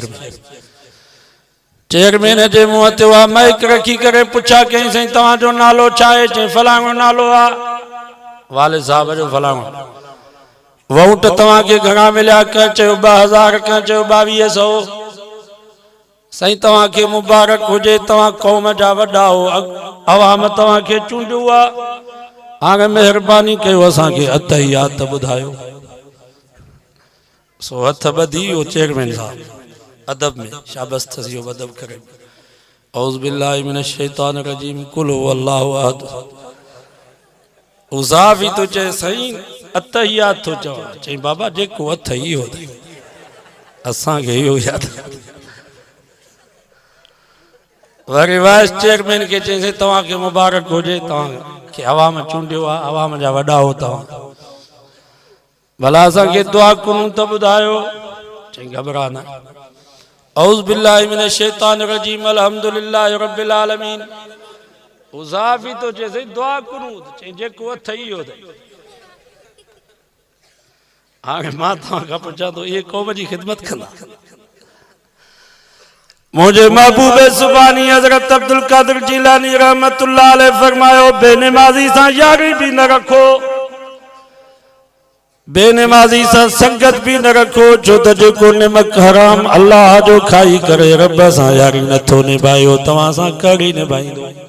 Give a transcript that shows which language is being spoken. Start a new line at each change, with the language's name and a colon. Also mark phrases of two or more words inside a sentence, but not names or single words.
Sindhi: चेयरमैन जे मुंहं ते उहा माइक रखी करे पुछा कई साईं तव्हांजो नालो छा आहे चई फलाणो नालो आहे वाले साहब जो फलाणो वोट तव्हांखे घणा मिलिया कंहिं चयो 2000 कंहिं चयो 2200 साईं तव्हांखे मुबारक हुजे तव्हां क़ौम जा वॾा हो अवाम तव्हांखे चूंडियो आहे हाणे महिरबानी कयो असांखे अतहियात ॿुधायो सो हथ ॿधी हो चेयरमैन साहब अदब में शाबस थी हो अदब करे
Arabic: أعوذ بالله من الشيطان الرجيم قل هو الله أحد
Sindhi: उज़ाफी तो चए साईं अतहियात थो चवां चई बाबा जेको हथ इहो असांखे इहो यादि वरी वाइस चेयरमैन के चई तव्हांखे मुबारक हुजे तव्हांखे अवाम चूंडियो आहे अवाम जा वॾा हो तव्हां भला असांखे दुआ करूं त ॿुधायो चई घबरा न
Arabic: أعوذ بالله من الشيطان الرجيم الحمد لله رب العالمين
Sindhi: उज़ाफी तो चए दुआ करूं चई जेको हथ इहो हाणे मां तव्हांखां पुछां थो इहे क़ौम जी ख़िदमत कंदा मुझे महबूब सुबानी हजरत अब्दुल कादिर जिलानी
Arabic: رحمة الله عليه
Sindhi: फरमायो बेनमाजी सां यारी भी न रखो बेनमाजी सां संगत भी न रखो छो त जेको निमक हराम अल्लाह जो खाई करे रब सां यारी नथो निभायो तव्हां सां कड़ी निभाईंदो